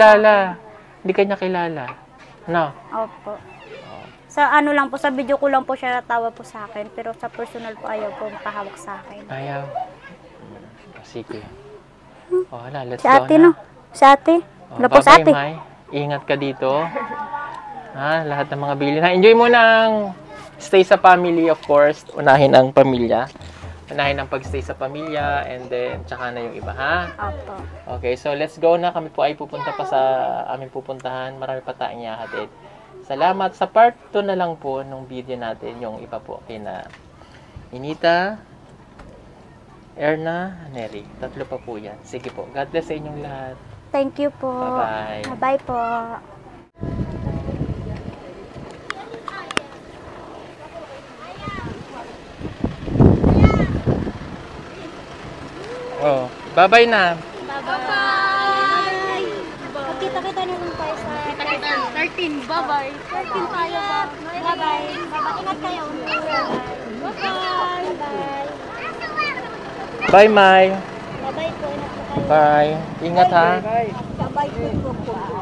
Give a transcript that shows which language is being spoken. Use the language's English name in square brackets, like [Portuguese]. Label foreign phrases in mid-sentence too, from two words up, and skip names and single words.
[Filipino] kilala. Hindi kanya kilala. No. Opo. Sa ano lang po, sa video ko lang po siya natawa po sa akin. Pero sa personal po ayaw po makahawak sa akin. Ayaw. Sige. Oh, hala, let's Si go ate, na. no? Si ate. Oh, Wala po si bye-bye, ate. May. Ingat ka dito. Ha, lahat ng mga bilhin. Ha, enjoy mo ang stay sa family, [English] of course. [Filipino] Unahin ang pamilya. Unahin ang pagstay sa pamilya [English] and then [Filipino] tsaka na yung iba, ha? Opo. Okay, so [English] let's go [Filipino] na. Kami po ay pupunta pa sa aming pupuntahan. Marami pa tayong ihahatid. Salamat. Sa part 2 na lang po nung video natin, yung iba po kina Inita, Erna, Neri. 3 pa po yan. Sige po. [English] God bless [Filipino] sa inyong lahat. [English] Thank you [Filipino] po. Bye-bye. Bye po. Oh, bye-bye na. Bye-bye. Magkita-kita na lang tayo sa 13. Bye-bye. 13 tayo ba? Bye-bye. Bye-bye. Ingat kayo. Bye-bye. Bye. Bye, Mai. Bye-bye po. Ingat po kayo. Bye. Ingat, ha. Bye-bye po.